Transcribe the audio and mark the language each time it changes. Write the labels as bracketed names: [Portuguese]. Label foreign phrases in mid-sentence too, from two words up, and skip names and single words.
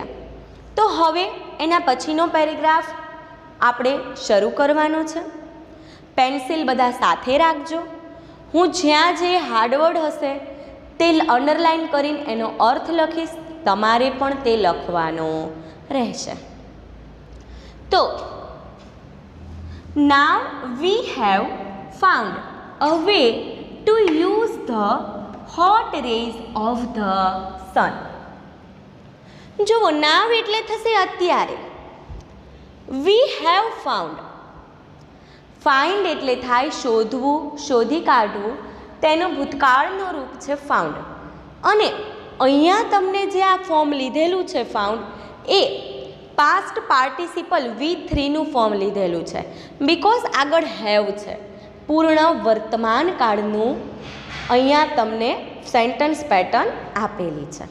[Gujarati] તો હવે એના પછીનો પેરેગ્રાફ આપણે શરૂ કરવાનો છે। પેન્સિલ બધા સાથે રાખજો। હું જ્યાં જે હાર્ડવર્ડ હશે તે અંડરલાઇન કરીને એનો અર્થ લખીશ, તમારે પણ તે લખવાનો રહેશે। તો [English] now we have found a way to use the hot rays of the sun। [Gujarati] જો now એટલે થશે અત્યારે, [English] we have found, find [Gujarati] એટલે થાય શોધવું, શોધી કાઢવું, તેનું ભૂતકાળનો રૂપ છે found। અને અહીંયા તમને જે આ ફોર્મ લીધેલું છે found, એ [English] past participle [Gujarati] V3નું ફોર્મ લીધેલું છે, બિકોઝ આગળ હેવ છે, પૂર્ણ વર્તમાન કાળનું અહીંયા તમને [English] sentence pattern [Gujarati] આપેલી છે।